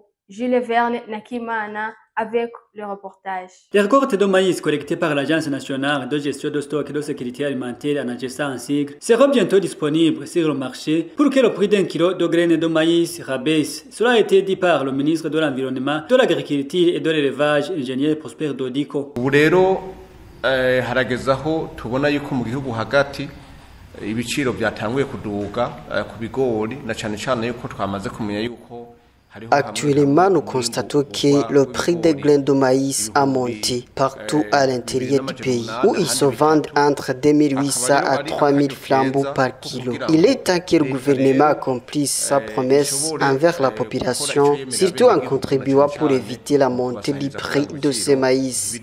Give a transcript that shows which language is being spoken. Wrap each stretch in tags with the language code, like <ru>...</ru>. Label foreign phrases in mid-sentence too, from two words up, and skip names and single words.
<fr>Jules Verne Nakimana avec le reportage. Les récoltes de maïs collectées par l'Agence nationale de gestion de stock et de sécurité alimentaire ANAGESA en sigle seront bientôt disponibles sur le marché pour que le prix d'un kilo de graines de maïs rabaisse. Cela a été dit par le ministre de l'Environnement, de l'Agriculture et de l'Élevage, ingénieur Prosper Dodiko.</fr> <rn>Haragezaho tubona yuko mu gihugu hagati ibiciro byatanguye kuduga ku bigori na cyane cyane yuko twamaze kumenya yuko</rn> <fr>Actuellement, nous constatons que le prix des grains de maïs a monté partout à l'intérieur du pays, où ils se vendent entre 2800 à 3000 flambeaux par kilo. Il est temps que le gouvernement accomplisse sa promesse envers la population, surtout en contribuant pour éviter la montée du prix de ces maïs.</fr>